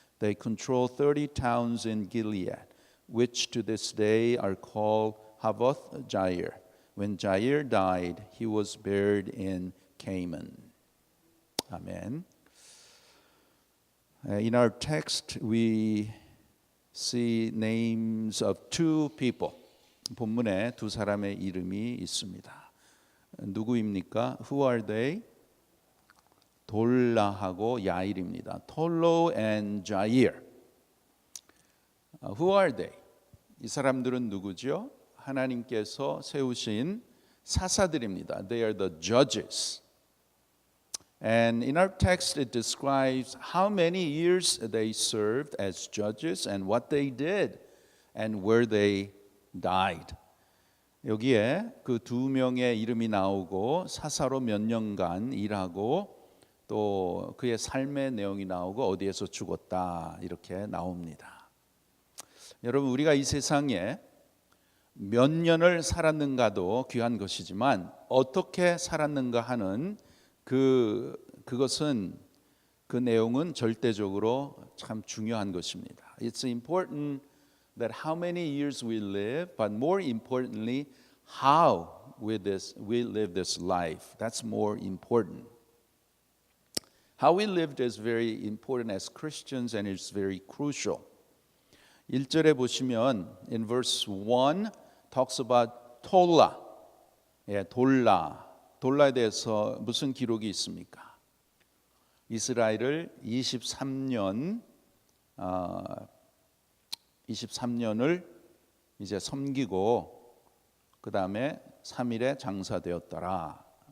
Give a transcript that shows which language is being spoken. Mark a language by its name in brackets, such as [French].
[English] They control 30 towns in Gilead, which to this day are called Havoth Jair. When Jair died, he was buried in Canaan. Amen. In our text, we see names of two people. [Korean] 본문에 두 사람의 이름이 있습니다. 누구입니까? [English] Who are they? [Korean] 돌라하고 야일입니다. [English] 톨로 and 자իր. Who are they? [Korean] 이 사람들은 누구죠? 하나님께서 세우신 사사들입니다. [English] They are the judges. And in our text it describes how many years they served as judges and what they did and where they died. [Korean] 여기에 그 두 명의 이름이 나오고 사사로 몇 년간 일하고 또 그의 삶의 내용이 나오고 어디에서 죽었다 이렇게 나옵니다. 여러분, 우리가 이 세상에 몇 년을 살았는가도 귀한 것이지만 어떻게 살았는가 하는 그것은 그 내용은 절대적으로 참 중요한 것입니다. [English] It's important that how many years we live, but more importantly, how we live this life. That's more important. How we lived is very important as Christians and it's very crucial. [Korean] 1절에 보시면 [English] in verse 1 talks about Tola. [Korean] 돌라에 대해서 무슨 기록이 있습니까? 이스라엘을 23년을 이제 섬기고 그 다음에 3일에 장사되었더라.